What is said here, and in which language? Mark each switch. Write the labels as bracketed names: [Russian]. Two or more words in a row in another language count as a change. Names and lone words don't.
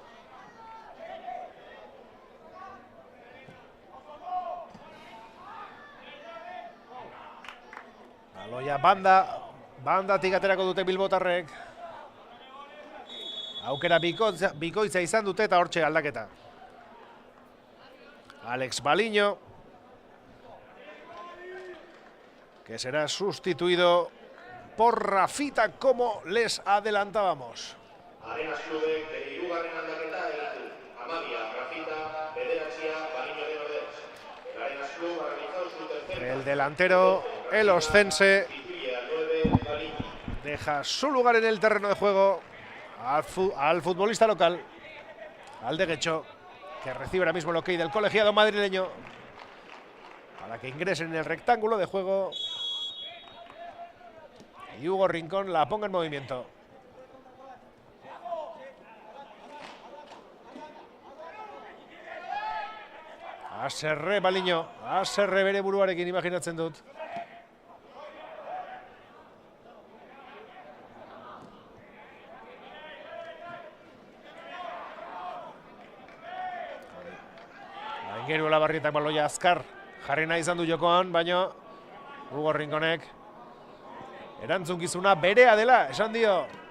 [Basque] Baloia bandatik aterako dute bilbotarrek. Aukera bikoitza izan dute eta hortxe aldaketa. [Spanish] Alex Baliño, que será sustituido por Rafita, como les adelantábamos. [Basque] Arenas Clubek bere hirugarren aldaketa egin du. Amalia, Rafita, Bederatxia, Baliño de Ordez. [Spanish] El Arenas Club ha realizado su tercer. El delantero, el oscense, deja su lugar en el terreno de juego al futbolista local, al de Guecho, que recibe ahora mismo el ok del colegiado madrileño para que ingrese en el rectángulo de juego y Hugo Rincón la ponga en movimiento. [Basque] Haserre Baliño, haserre bere buruarekin imaginatzen dut. Aingeru Olabarrietak baloia azkar jarri nahi izan du jokoan, baina Hugo Rinkonek erantzukizuna berea dela, esan dio.